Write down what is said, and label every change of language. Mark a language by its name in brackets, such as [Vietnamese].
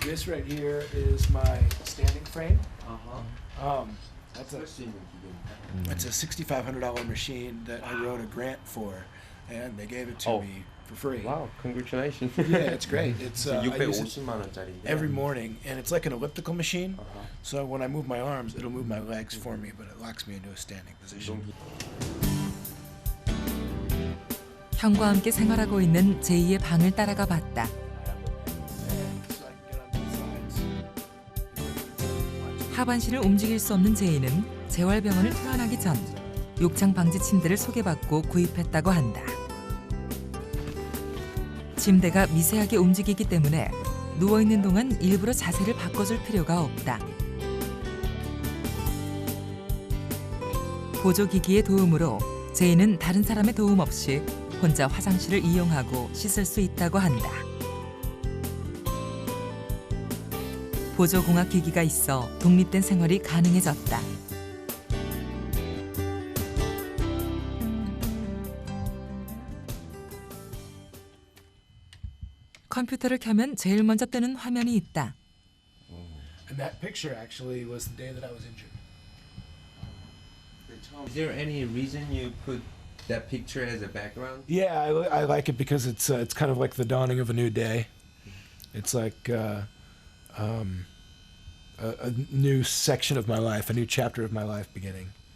[English] This right here is my standing frame. That's a $6,500 machine that I wrote a grant for, and they gave it to me for free. Wow, congratulations. Yeah, it's great. It's I use it [Korean] 650만 원짜리인데. [English] every morning, and it's like an elliptical machine. So when I move my arms, it'll move my legs for me, but it locks me into a standing position. [Korean] 형과 함께 생활하고 있는 제이의 방을 따라가 봤다. 하반신을 움직일 수 없는 제이는 재활병원을 퇴원하기 전 욕창 방지 침대를 소개받고 구입했다고 한다. 침대가 미세하게 움직이기 때문에 누워있는 동안 일부러 자세를 바꿔줄 필요가 없다. 보조기기의 도움으로 제이는 다른 사람의 도움 없이 혼자 화장실을 이용하고 씻을 수 있다고 한다. 보조공학 기기가 있어 독립된 생활이 가능해졌다. 컴퓨터를 켜면 제일 먼저 뜨는 화면이 있다. [English] And that picture actually was the day that I was injured. Is there any reason you put that picture as a background? Yeah, I like it because it's kind of like the dawning of a new day. It's like a new section of my life, a new chapter of my life beginning.